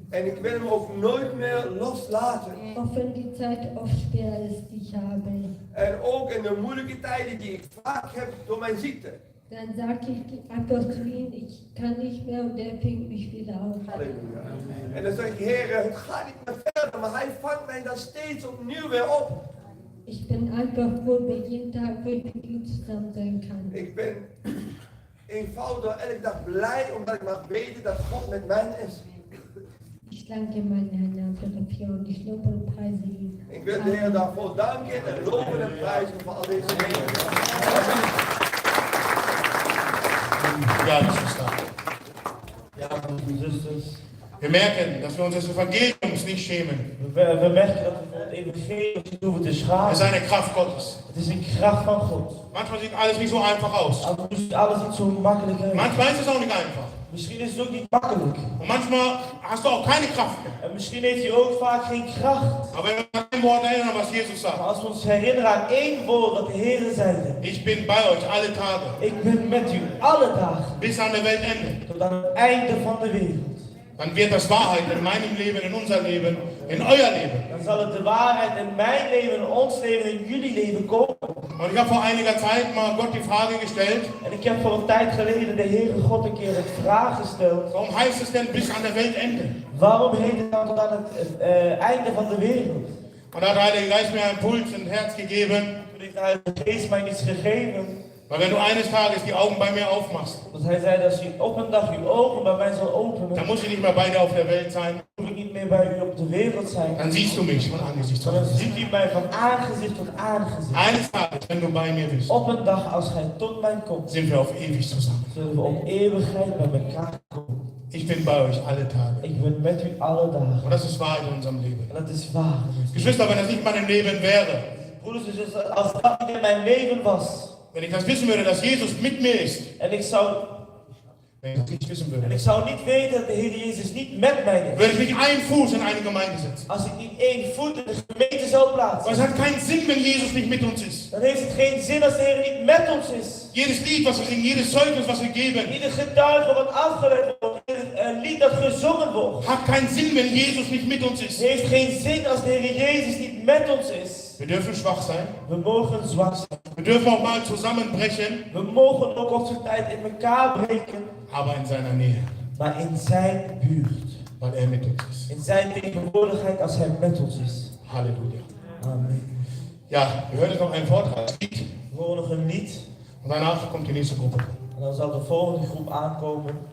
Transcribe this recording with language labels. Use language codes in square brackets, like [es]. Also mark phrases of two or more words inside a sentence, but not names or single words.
[nl] En ik wil Hem ook nooit meer loslaten. [de] Auch wenn die Zeit oft schwer ist, die ich habe. [nl] En ook in de moeilijke tijden die ik vaak heb door mijn ziekte. [de] Dann sage ich einfach zu ihm, ich kann nicht mehr und er fängt mich wieder auf. Halleluja. [nl] En dan zeg ik, Heer, het gaat niet meer verder, maar Hij vangt mij dan steeds opnieuw weer op. [de] Ich bin einfach froh, wenn ich jeden Tag mit ihm zusammen sein kann. [nl] Ik ben eenvoudig elke dag blij omdat ik mag weten dat God met mij is. [de] Ich danke meinen Herrn für die Vier und ich lobe und preise ihn. [nl] Ik wil de Heer daarvoor danken en loven en prijzen voor al deze dingen. [de] Ja, Geschwister. [nl] Ja, broeders en zusters. [de] Wir merken, dass wir uns des Evangeliums nicht schämen. [nl] We merken dat we voor het evangelie niet hoeven te [de] Es [nl] schamen. [de] ist eine Kraft Gottes. [nl] Het is een kracht van God. [de] Manchmal sieht alles nicht so einfach aus. [nl] Als ziet alles niet zo makkelijk uit. [de] Manchmal ist es auch nicht einfach. [nl] Misschien is het ook niet makkelijk. [de] Und manchmal hast du auch keine Kraft mehr. [nl] En misschien heeft hij ook vaak geen kracht. [de] Aber wenn wir an ein Wort erinnern, was Jesus [nl] Maar [de] sagt. [nl] als we ons herinneren aan één woord dat de Heer zeide. [de] Ich bin bei euch alle Tage. [nl] Ik ben met u alle dagen. [de] Bis an der Weltende. [nl] Tot aan het einde van de wereld. [de] Dann wird das Wahrheit in meinem Leben, in unser Leben, in euer Leben. [nl] Dan zal het de waarheid in mijn leven, in ons leven, in jullie leven komen. [de] Und ich habe vor einiger Zeit mal Gott die Frage gestellt, [nl] En ik heb voor een tijd geleden de Heere God een keer een vraag gesteld. [de] warum heißt es denn bis an der Weltende? [nl] Waarom heet het dan tot aan het einde van de wereld? [de] Und da hat der Heilige Geist mir einen Puls ins Herz gegeben, [nl] Toen heeft de Heilige Geest mij iets gegeven. [de] weil wenn du eines Tages die Augen bei mir aufmachst, [nl] Dat hij zei dat als u op een dag uw ogen bij mij zal openen, [de] dann muss ich nicht mehr bei dir auf der Welt sein, [nl] hoef ik niet meer bij u op de wereld zijn. [de] dann siehst du mich von Angesicht zu [nl] Maar dan [de] Angesicht. [nl] ziet u mij van aangezicht tot aangezicht. [de] Eines Tages, wenn du bei mir bist, [nl] Op een dag als gij tot mij komt, [de] sind wir auf ewig zusammen. [nl] zullen we op eeuwigheid bij elkaar komen. [de] Ich bin bei euch alle Tage. [nl] Ik ben met u alle dagen. [de] Und das ist Wahrheit in unserem Leben. [nl] En dat is waar. [de] Geschwister, wenn das nicht mein Leben wäre, [nl] Broeders en zusters, als dat niet in mijn leven was, [de] wenn ich das wissen würde, dass Jesus mit mir ist, [nl] en ik zou [de] wenn ich das nicht wissen [nl] En [de] würde, [nl] ik zou niet weten dat de Heer Jezus niet met mij is. [de] würde ich nicht einen Fuß in eine Gemeinde setzen. [nl] Als ik niet één voet in de gemeente zou [de] Weil [nl] plaatsen. [de] es hat keinen Sinn, wenn Jesus nicht mit uns ist. [nl] Dan heeft het geen zin als de Heer niet met ons is. [de] Jedes Lied, was wir singen, jedes Zeugnis, was wir geben, [nl] Ieder getuige wat afgelegd wordt. Ieder lied dat gezongen wordt. [de] hat keinen Sinn, wenn Jesus nicht mit uns ist. [nl] Heeft geen zin als de Heer Jezus niet met ons is. [de] Wir dürfen schwach sein. [nl] We mogen zwak zijn. [de] Wir dürfen auch mal zusammenbrechen, [nl] We mogen ook op zijn tijd in elkaar breken. [de] aber in seiner Nähe, [nl] Maar in zijn buurt. [de] weil er mit uns ist. [nl] In zijn tegenwoordigheid als hij met ons is. [de] Halleluja. Amen. Ja, wir hören jetzt noch ein Vortragslied [nl] We horen nog een lied. [de] und danach kommt die nächste Gruppe. [nl] En dan zal de volgende groep aankomen.